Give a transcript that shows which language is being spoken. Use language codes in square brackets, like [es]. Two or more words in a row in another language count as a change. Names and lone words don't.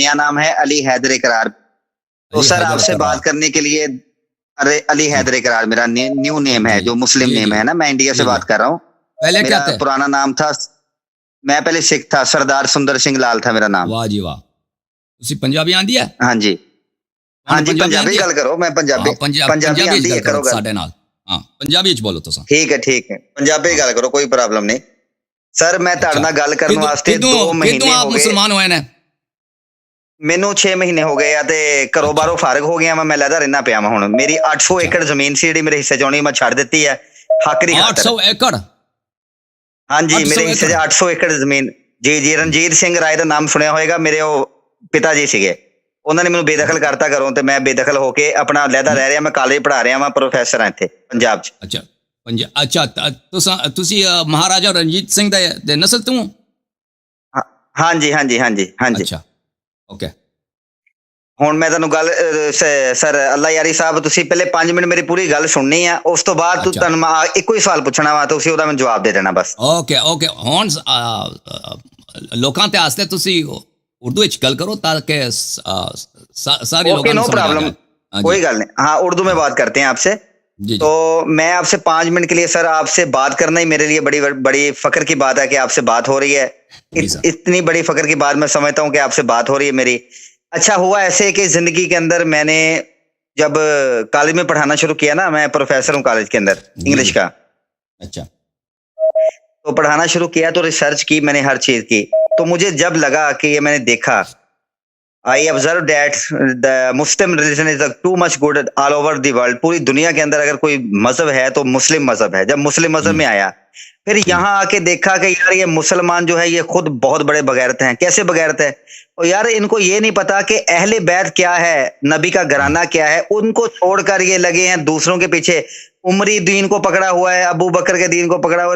[ur] نیا نام ہے علی حیدر قرار. تو علی سر حیدر آپ سے کرار. بات کرنے کے لیے علی جی حیدر قرار میرا [en] new name [ur] ہے، جی جو مسلم جی نیم جی ہے نا. میں انڈیا سے جی جی. بات کر رہا ہوں. پہلے کیا میرا تھے؟ پرانا نام تھا، میں پہلے سکھ تھا، سردار سندر سنگھ لال تھا میرا نام. واہ جی واہ. [pa] تسی پنجابی آندی ہے؟ ہاں جی، ہاں تمہیں جی، پنجابی پنجابی آندی ہے؟ گل کرو. میں ہاں پنجابی پنجابی آندی گل ہے، کرو کرو گل. ساڈے نال. ہاں پنجابی چ بولو تساں. [ur] ٹھیک ہے پنجابی ہاں [pa] گل کرو، کوئی پرابلم نہیں. سر میں تہاڈے اچھا. نال گل کرن کدوں واسطے 2 کدوں مہینے آپ ہو گئے. مسلمان ہوئے نے؟ ਮੈਨੂੰ 6 ਮਹੀਨੇ ਹੋ ਗਏ ਆ ਤੇ ਘਰੋਂ اچھا ਬਾਹਰੋਂ ਫਾਰਗ ਹੋ ਗਿਆ ਮੈਂ ਲਹਿਦਾ ਰਹਿਣਾ ਪਿਆ ਮੈਂ. ਹੁਣ ਮੇਰੀ 800 اچھا. ਏਕੜ ਜ਼ਮੀਨ ਸੀ ਜਿਹੜੀ ਮੇਰੇ ਹਿੱਸੇ ਚ ਆਉਣੀ, ਮੈਂ ਛੱਡ ਦਿੱਤੀ ਹੈ ਹੱਕ ਦੀ ਖਾਤਰ. 800 एकड़. ਹਾਂਜੀ, 800 ਮੇਰੇ ਹਿੱਸੇ एकड़. 'ਚ 800 ਏਕੜ ਜ਼ਮੀਨ. ਜੀ ਰਣਜੀਤ ਸਿੰਘ ਰਾਏ ਦਾ ਨਾਮ ਸੁਣਿਆ ਹੋਏਗਾ. ਮੇਰੇ ਉਹ ਪਿਤਾ ਜੀ ਸੀਗੇ, ਉਹਨਾਂ ਨੇ ਮੈਨੂੰ ਬੇਦਖਲ ਕਰਤਾ ਘਰੋਂ ਤੇ ਮੈਂ ਬੇਦਖਲ ਹੋ ਕੇ ਆਪਣਾ ਲਹਿਦਾ ਰਹਿ ਰਿਹਾ. ਮੈਂ ਕਾਲਜ ਪੜ੍ਹਾ ਰਿਹਾ, ਮੈਂ ਪ੍ਰੋਫੈਸਰ ਹਾਂ ਇੱਥੇ ਪੰਜਾਬ 'ਚ. اچھا اچھا تسی مہاراجا رنجیت سنگھ دے نسل تو ہو؟ ਹਾਂਜੀ. اچھا اوکے. ਹੁਣ ਮੈਂ ਤੁਹਾਨੂੰ ਗੱਲ ਸਰ ਅੱਲਾ ਯਾਰੀ ਸਾਹਿਬ, ਤੁਸੀਂ ਪਹਿਲੇ 5 ਮਿੰਟ ਮੇਰੀ ਪੂਰੀ ਗੱਲ ਸੁਣਨੀ ਆ. ਉਸ ਤੋਂ ਬਾਅਦ اچھا ਤੁਹਾਨੂੰ ਮੈਂ ਇੱਕੋ ਹੀ ਸਵਾਲ ਪੁੱਛਣਾ ਵਾ, ਤੁਸੀਂ ਉਹਦਾ ਮੈਨੂੰ ਜਵਾਬ ਦੇ ਦੇਣਾ ਬਸ. اوکے ہون لوکاں تے واسطے تسی اردو وچ گل کرو تاکہ ساری اوکے، لوکاں نوں نو سمجھ آ پرابلم، جائے. ہاں جی کوئی گل نہیں. [ur] ہاں، اردو میں بات کرتے ہیں آپ سے. جی تو جی میں آپ سے 5 منٹ کے لیے سر آپ سے بات کرنا ہی میرے لیے بڑی بڑی فخر کی بات ہے کہ آپ سے بات ہو رہی ہے. جی سر. اتنی بڑی فخر کی بات میں سمجھتا ہوں کہ آپ سے بات ہو رہی ہے میری. اچھا ہوا ایسے کہ زندگی کے اندر میں نے جب کالج میں پڑھانا شروع کیا نا، میں پروفیسر ہوں کالج کے اندر جی انگلش جی. کا. اچھا تو پڑھانا شروع کیا تو ریسرچ کی میں نے ہر چیز کی. تو مجھے جب لگا کہ یہ میں نے دیکھا [en] I observe that the Muslim religion is too much good all over the world. [ur] پوری دنیا کے اندر اگر کوئی مذہب ہے تو مسلم مذہب ہے. جب مسلم مذہب میں آیا پھر یہاں آ کے دیکھا کہ یار یہ مسلمان جو ہے یہ خود بہت بڑے بغیرت ہیں. کیسے بغیرت ہے؟ اور یار ان کو یہ نہیں پتا کہ اہل بیت کیا ہے، نبی کا گھرانہ کیا ہے. ان کو چھوڑ کر یہ لگے ہیں دوسروں کے پیچھے. عمری دین کو پکڑا ہوا ہے، ابو بکر کے دین کو پکڑا ہوا ہے.